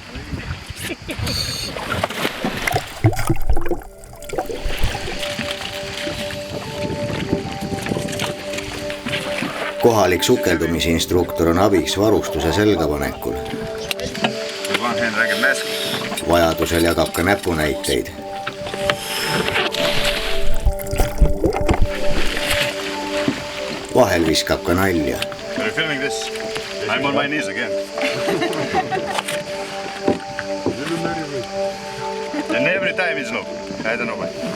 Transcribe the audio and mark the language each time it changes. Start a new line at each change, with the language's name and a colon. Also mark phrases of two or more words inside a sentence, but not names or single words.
Estonian: Kohalik sukeldumisinstruktor on abiks varustuse selgapanekul. Vajadusel jagab ka näpunäiteid. Vahel viskab ka nalja.
English: Are you filming this? I'm on my knees again. And every time it's no. I don't know why.